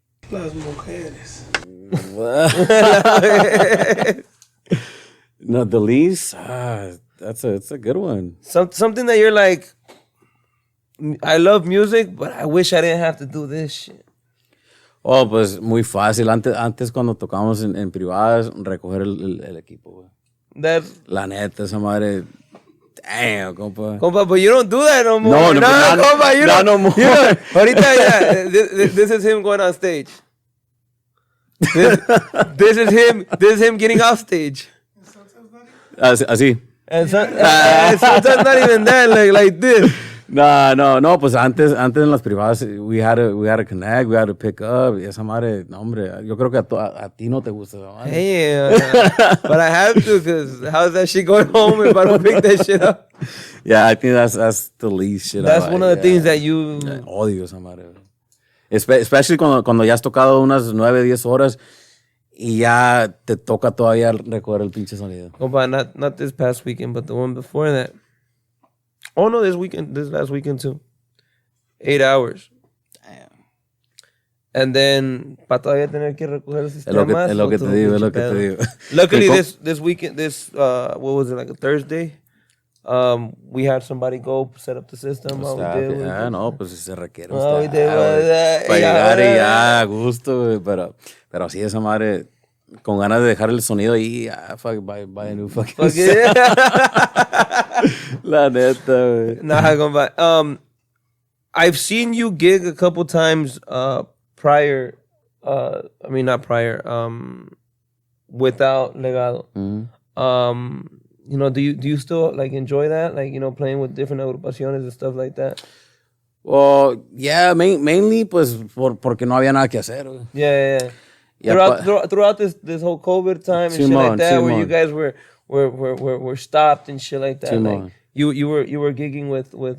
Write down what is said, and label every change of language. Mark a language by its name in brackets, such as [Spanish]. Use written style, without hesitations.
[Spanish] Las mujeres. [English] No, the least? That's a good one. Something that you're like, I love music, but I wish I didn't have to do this shit. [Spanish] Oh, pues muy fácil. Antes cuando tocábamos en privadas, recoger el equipo, güey. La neta, esa madre... [English] Damn, compa. Compa, but you don't do that no more. No, compa, you don't. No more. You don't. [Spanish] Ahorita, [English] yeah, this is him going on stage. This is him getting off stage. [Spanish] Así. [English] And sometimes not even that, like this. [Spanish] No, pues antes en las privadas [English] we had to connect, we had to pick up, [Spanish] y esa madre, no hombre, yo creo que a ti no te gusta esa madre. [English] Hey, but I have to, because how's that shit going home if I don't pick that shit up? Yeah, I think that's the least shit. That's one of the things that you... [Spanish] Odio esa madre. [English] Especially [Spanish] cuando ya has tocado unas 9, 10 horas y ya te toca todavía recoger el pinche sonido. [English] Compa, not this past weekend, but the one before that. Oh no, this last weekend too. 8 hours. Damn. And then, [Spanish] para todavía tener que recoger el sistema. Es lo que te digo. [English] Luckily, this weekend, what was it, like a Thursday? We had somebody go set up the system. [Spanish] No, pues se requiere. [English] We did [Spanish] para llegar y ya a gusto, pero sí, esa madre, con ganas de dejar el sonido ahí, [English] buy a new fucking set. [Spanish] La neta, güey. [English] Nah, compa. I've seen you gig a couple times prior. I mean, not prior. Without Legado. Mm-hmm. You know, do you still like enjoy that? Like, you know, playing with different agrupaciones and stuff like that? Well, yeah, mainly [Spanish] pues porque no había nada que hacer. Güey. [English] Yeah. Throughout this whole COVID time and shit like that, where you guys were stopped and shit like that. Like, you were gigging with